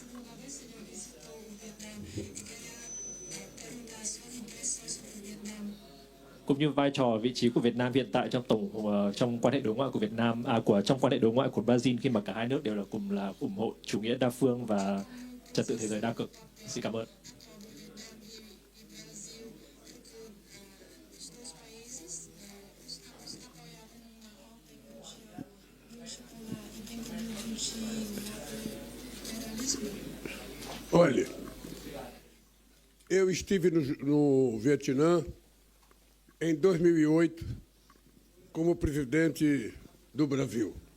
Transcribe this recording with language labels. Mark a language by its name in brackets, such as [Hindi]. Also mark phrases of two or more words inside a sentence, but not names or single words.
[Vietnamese] Cũng như vai trò vị trí của Việt Nam hiện tại trong quan hệ đối ngoại của Việt Nam, trong quan hệ đối ngoại của Brazil, khi mà cả hai nước đều là cùng là ủng hộ chủ nghĩa đa phương và trật tự thế giới đa cực. Xin cảm ơn. [Portuguese] Olha, eu estive no Vietnã em 2008 como presidente do Brasil.